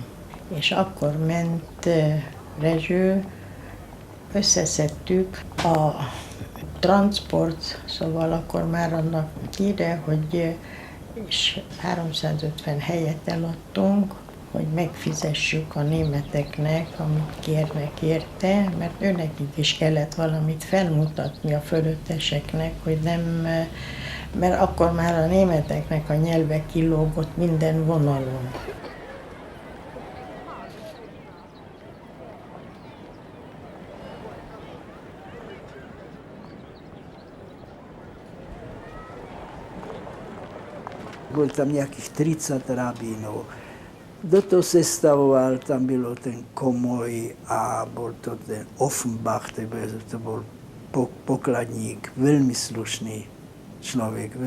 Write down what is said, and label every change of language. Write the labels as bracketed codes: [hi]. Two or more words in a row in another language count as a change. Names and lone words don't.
[hu] És akkor ment Rezső, összeszedtük a transport, szóval akkor már annak híre, hogy és 350 helyet eladtunk, hogy megfizessük a németeknek, amit kérnek érte, mert őnekik is kellett valamit felmutatni a fölötteseknek, hogy nem, mert akkor már a németeknek a nyelve kilógott minden vonalon. [sk] Bol tam nejakých 30 rabínov. Do toho sestavoval, tam bylo ten Komoj a bol to ten Offenbach, to bol pokladník, veľmi slušný človek.